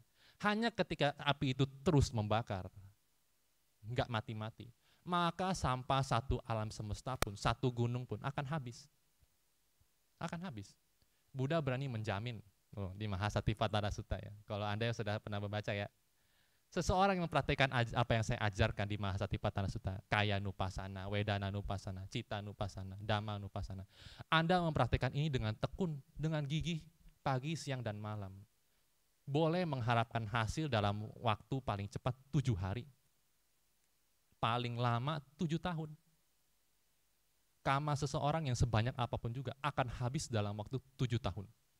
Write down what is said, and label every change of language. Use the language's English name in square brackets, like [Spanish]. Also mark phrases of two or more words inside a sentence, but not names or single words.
[Indonesian] Hanya ketika api itu terus membakar, nggak mati-mati, maka sampah satu alam semesta pun, satu gunung pun akan habis. Akan habis. Buddha berani menjamin di Mahasatipatthana Sutta ya. Kalau Anda yang sudah pernah membaca ya, seseorang yang mempraktikkan apa yang saya ajarkan di Mahasatipatthana Sutta, [Pali] kaya nupassana, wedana nupassana, cita nupassana, dhamma nupassana. [Indonesian] Anda mempraktikkan ini dengan tekun, dengan gigih, pagi, siang, dan malam. Boleh mengharapkan hasil dalam waktu paling cepat 7 hari. Paling lama 7 tahun. Kama seseorang yang sebanyak apapun juga akan habis dalam waktu 7 tahun.